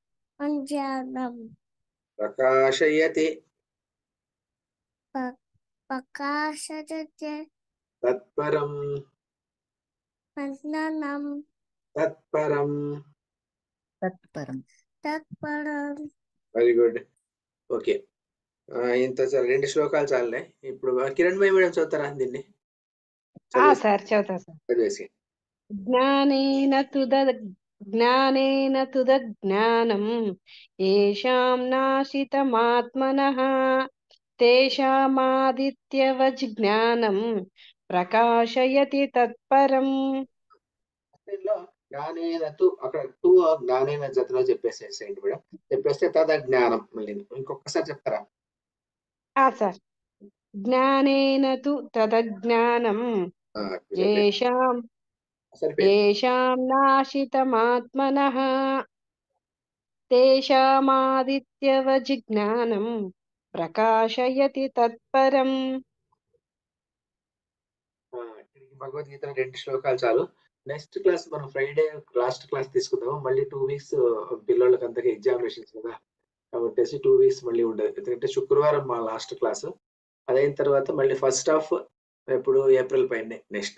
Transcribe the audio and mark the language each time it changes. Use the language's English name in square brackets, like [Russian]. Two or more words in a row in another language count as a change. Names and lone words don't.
[Sanskrit] प्रकाशयति प्रकाशयति तत्परम्. ज्ञानम् तत्परम्. తత్పరం. तत्परम्. [English] very good. [Telugu] ఓకే. ఇంత చాలు, 2 శ్లోకాలు చాలులే. ఇప్పుడు కిరణ్ భాయ్ మేడం చదువుతారా దీన్ని? సార్ చదువుతా సార్. చదివేసి. [Sanskrit] జ్ఞానేన తుదజ్ఞానం ఏషాం నాశితమాత్మనః తేషామాదిత్యవజ్ఞానం ప్రకాశయతి తత్పరం. జ్ఞానేన తు, [Telugu] అక్కడ తు జ్ఞానేన జతలో చెప్పేసేసేయండి మేడం. చెప్పేస్తే [Sanskrit] తద జ్ఞానం. [Telugu] మళ్ళీ ఇంకొకసారి చెప్తారా? [Sanskrit] సార్ జ్ఞానేన తు తదజ్ఞానం ఏషాం येषां नाशितमात्मनः तेषामादित्यवज्ञानं प्रकाशयति तत्परम्. [Telugu] భగవద్గీత 2 శ్లోకాలు చాలు. [English] next class [Telugu] మనం [English] Friday last class [Telugu] తీసుకుందాము. మళ్ళీ 2 వీక్స్ పిల్లలకి అంతగా ఎగ్జామినేషన్స్ కదా, కాబట్టి 2 వీక్స్ మళ్ళీ ఉండదు. ఎందుకంటే శుక్రవారం మా [English] last class. [Telugu] అదైన తర్వాత మళ్ళీ [English] first half [Telugu] ఎప్పుడు ఏప్రిల్ పైనే నెక్స్ట్.